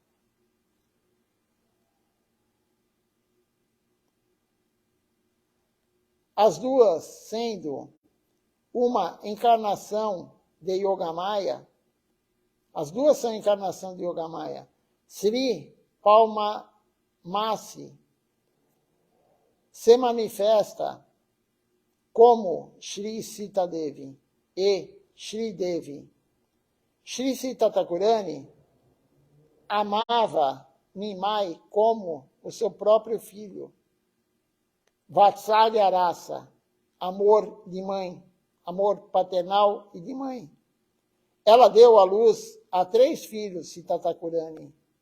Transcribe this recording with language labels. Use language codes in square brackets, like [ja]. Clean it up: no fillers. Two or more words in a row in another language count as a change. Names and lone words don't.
[pt] As duas sendo uma encarnação de Yogamaya, as duas são encarnação de Yogamaya. Sri Palmamasi se manifesta como Sri Sita Devi e Sri Devi. Sri Sita Thakurani amava Nimai como o seu próprio filho. Vatsalya Rasa, amor de mãe, amor paternal e de mãe. Ela deu à luz a 3 filhos, Sita Thakurani.